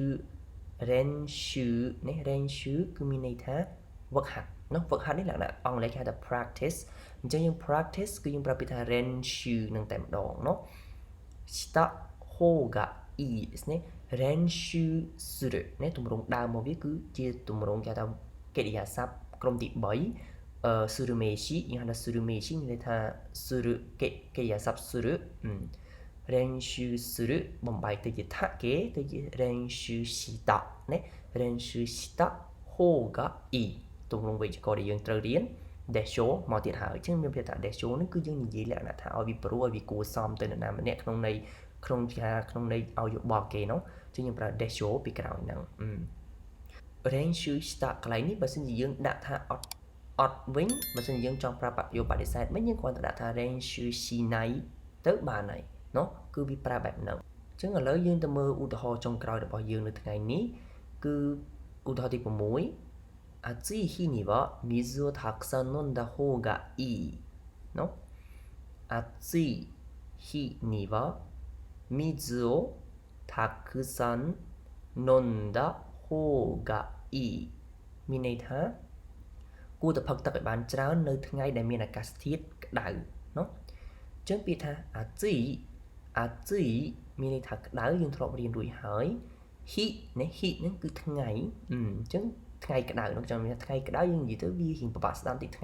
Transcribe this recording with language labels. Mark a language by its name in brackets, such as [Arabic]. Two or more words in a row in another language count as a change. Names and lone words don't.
[Khmer] នេះ練習គឺមានន័យថាវឹកហាត់เนาะវឹកហាត់នេះលក្ខណៈអង់គ្លេសគេហៅថា practice អញ្ចឹងយើង practice គឺយើងប្រើពាក្យថា練習នឹងតែម្ដងเนาะ [Japanese] した方がいいですね練習するね [Khmer] ទម្រង់ដើមមកវាគឺជាទម្រង់គេហៅថាកិរិយាសព្ទក្រុមទី 3する名詞យើងហៅថាする名詞មានន័យថាするកិរិយាសព្ទする練習するបំបែកទៅជាថាគេទៅជា [Japanese] 練習したね練習した方がいい [Khmer] ទម្រង់វេយ្យាករណ៍ ដែលយើងត្រូវរៀន desho មកទៀតហើយអញ្ចឹងមានពាក្យថា desho នេះគឺយើងនិយាយលក្ខណៈថាឲ្យវាព្រោះឲ្យវាគួរសមទៅនរណាម្នាក់ក្នុងន័យឲ្យយោបល់ គេនោះអញ្ចឹងយើងប្រើ desho ពីក្រោយហ្នឹង練習したកន្លែងនេះបើសិនជាយើងដាក់ថាអត់វិញបើសិនជា យើងចង់ប្រើប្រយោគបដិសេធវិញយើងគ្រាន់តែដាក់ថា練習しないទៅបានហើយเนาะគឺវាប្រើបែបហ្នឹងអញ្ចឹងឥឡូវយើងទៅមើលឧទាហរណ៍ចុងក្រោយរបស់យើងនៅថ្ងៃនេះគឺឧទាហរណ៍ទី6 [Japanese] 暑い日には水をたくさん飲んだ方がいいの暑い日には水をたくさん飲んだ方がいい [Khmer] មានន័យថា គួរតែផឹកទឹកឲ្យបានច្រើននៅថ្ងៃដែលមានអាកាសធាតុក្តៅเนาะអញ្ចឹងពាក្យថាអាជីមានន័យថាក្តៅយើងធ្លាប់រៀនរួចហើយហ៊ីនេះហ៊ីហ្នឹងគឺថ្ងៃអញ្ចឹងថ្ងៃក្តៅនោះចង់មានថ្ងៃក្តៅយើងនិយាយទៅវារៀងពិបាកស្ដាប់តិចថ្ងៃ